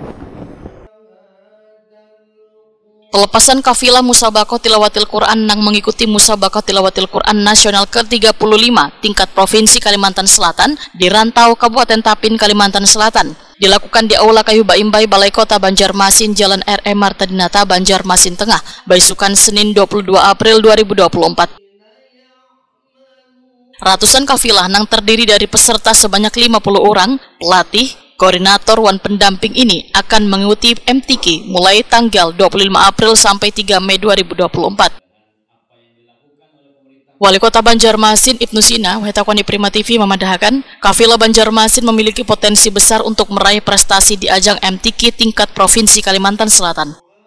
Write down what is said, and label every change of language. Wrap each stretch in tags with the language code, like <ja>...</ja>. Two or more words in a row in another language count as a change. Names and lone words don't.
<id>Pelepasan kafilah Musabakoh Tilawatil Quran nang mengikuti Musabakoh Tilawatil Quran Nasional ke-35 tingkat Provinsi Kalimantan Selatan di Rantau Kabupaten Tapin, Kalimantan Selatan dilakukan di Aula Kayuh Baimbai, Balai Kota Banjarmasin, Jalan R.E. Martadinata, Banjarmasin Tengah, Baisukan, Senin 22 April 2024. Ratusan kafilah nang terdiri dari peserta sebanyak 50 orang, pelatih, koordinator, wan pendamping ini akan mengikuti MTQ mulai tanggal 25 April sampai 3 Mei 2024. Wali Kota Banjarmasin Ibnu Sina, Wetakoni Prima TV memandahkan, kafilah Banjarmasin memiliki potensi besar untuk meraih prestasi di ajang MTQ tingkat Provinsi Kalimantan Selatan.</id>